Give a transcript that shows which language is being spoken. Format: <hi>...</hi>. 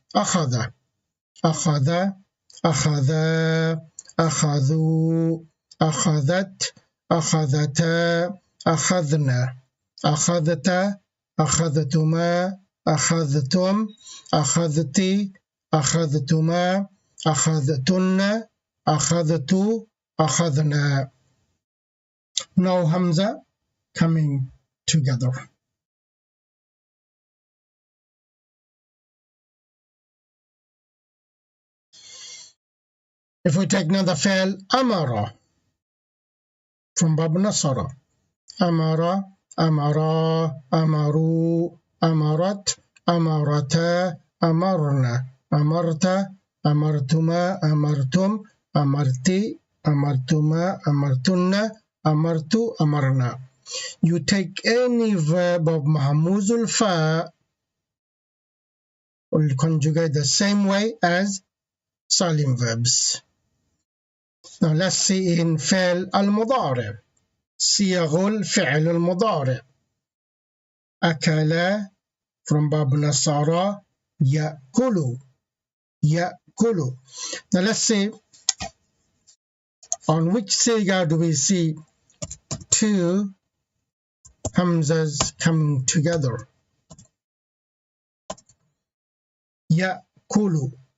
<ar>أخذ أخذ أخذا أخذوا أخذت أخذتا أخذنا أخذت أخذتما أخذتم أخذتي أخذتما أخذتن أخذت أخذنا.</ar> <en>No Hamza coming together. If we take another fail,</en> <ar>أمر</ar> <en>from</en> <ar>باب نصر أمر أمرا أمروا أمرت أمرتا أمرنا أمرت أمرتما أمرتم أمرتي أمرتما أمرتن أمرت أمرنا.</ar> <en>You take any verb of mahmuz al-fa, will conjugate the same way as salim verbs. Now let's see in</en> <ar>فعل المضارع. صيغ الفعل المضارع. أكل</ar> <en>from</en> <ar>باب نصارى يأكل يأكل.</ar> <en>Now let's see on which siga do we see two hamzas coming together.</en> <ar>يأكل.</ar>